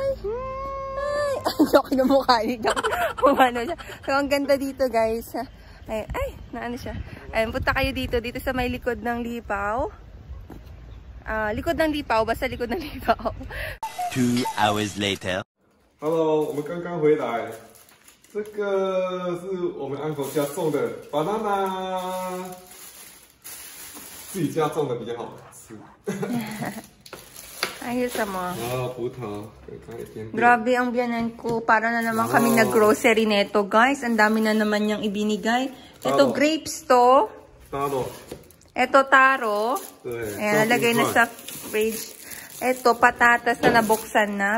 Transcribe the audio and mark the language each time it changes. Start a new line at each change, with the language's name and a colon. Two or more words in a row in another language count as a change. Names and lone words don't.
Filipino: Hi! Ayoko na mukha niya. Ano siya. So, ang ganda dito guys. Ay, naano siya. Ayun, punta kayo dito. Dito sa may likod ng Lipaw. Likod ng Lipaw. Basta likod ng Lipaw.
English: 2 hours later.
Chinese: Hello， 我们刚刚回来。这个是我们 uncle 家种的 banana， 自己家种的比较好吃。
Filipino: Ayos mo.
Chinese: 葡萄，
Filipino: Grabe ang biyanan ko. Para na naman kami nag-grocery neto, guys. Ang dami na naman niyang ibinigay. Ito grapes to. Taro. Ito taro. Ayan, nalagay na sa fridge. Ito, patatas na nabuksan na.